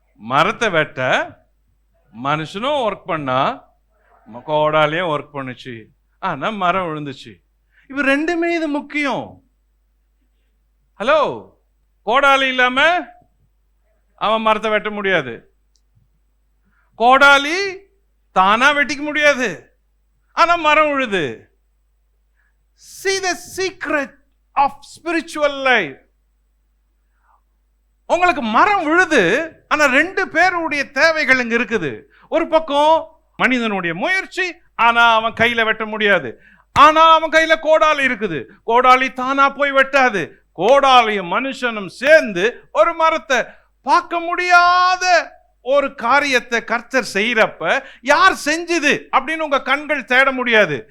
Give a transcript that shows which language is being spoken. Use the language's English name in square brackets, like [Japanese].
[Tamil] மரத்தை வெட்ட மனுஷனும் ஒர்க் பண்ணா, கோடாலியும் ஒர்க் பண்ணுச்சு, ஆனா மரம் விழுந்துச்சு. இப்ப ரெண்டுமே இது முக்கியம். ஹலோ, கோடாலி இல்லாம அவன் மரத்தை வெட்ட முடியாது. கோடாலி தானா வெட்டிக்க முடியாது, ஆனா மரம் விழுது. [English] See the secret of spiritual life. [Tamil] உங்களுக்கு மரம் விழுது, ஆனா ரெண்டு பேருடைய தேவைகள் இங்க இருக்குது. ஒரு பக்கம் மனிதனுடைய முயற்சி, ஆனா அவன் கையில வெட்ட முடியாது. ஆனா அவன் கையில கோடாலி இருக்குது. கோடாலி தானா போய் வெட்டாது. கோடாலியும் மனுஷனும் சேர்ந்து ஒரு மரத்தை, பார்க்க முடியாத ஒரு காரியத்தை கர்த்தர் செய்யறப்ப யார் செஞ்சது அப்படின்னு உங்க கண்கள் தேட முடியாது.